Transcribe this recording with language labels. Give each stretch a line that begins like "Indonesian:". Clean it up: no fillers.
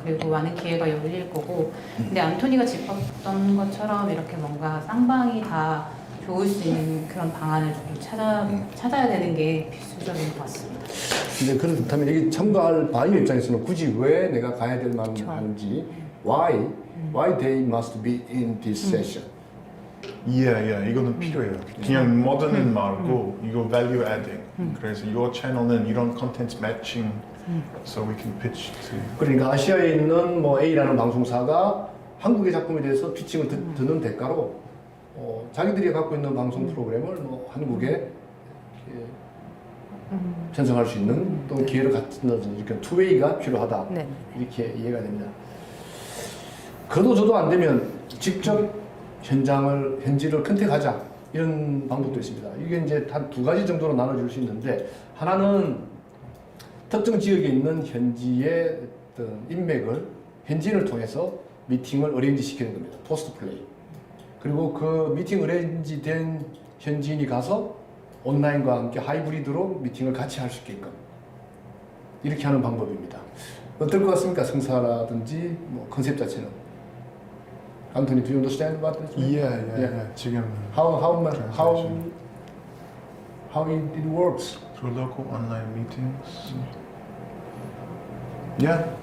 Korean: 그리고 많은 기회가 열릴 거고. 근데 안토니가 짚었던 것처럼 이렇게 뭔가 쌍방이 다 좋을 수 있는 그런 방안을 좀 찾아야 되는 게 필수적인 것 같습니다. 이제 그렇다면 여기 참가할 바이어 입장에서는 굳이 왜 내가 가야 될 만한 그렇죠. 하는지
English: why they must be in this session.
Korean: 이거는 필요해요. 그냥 모던은 말고 이거
English: value adding.
Korean: 그래서 이 채널은 이런 컨텐츠 매칭
English: so we can pitch to.
Korean: 그러니까 아시아에 있는 뭐 A라는 방송사가 한국의 작품에 대해서 피칭을 듣는 대가로 자기들이 갖고 있는 방송 프로그램을 뭐 한국에 이렇게 편성할 수 있는 또 기회를 갖는 이렇게 투웨이가 필요하다. 네. 이렇게 이해가 됩니다. 그도 저도 안 되면 직접 현지를 컨택하자 이런 방법도 있습니다. 이게 이제 한 두 가지 정도로 나눠줄 수 있는데 하나는 특정 지역에 있는 현지의 어떤 인맥을 현지인을 통해서 미팅을 어레인지 시키는 겁니다. 포스트 플레이. 그리고 그 미팅 어레인지 된 현지인이 가서 온라인과 함께 하이브리드로 미팅을 같이 할 수 있게끔 이렇게 하는 방법입니다. 어떨 것 같습니까? 성사라든지 뭐 컨셉 자체는.
English: 안토니, do you understand what this means? Yeah.
Korean: 지금
English: how it works? through local online meetings.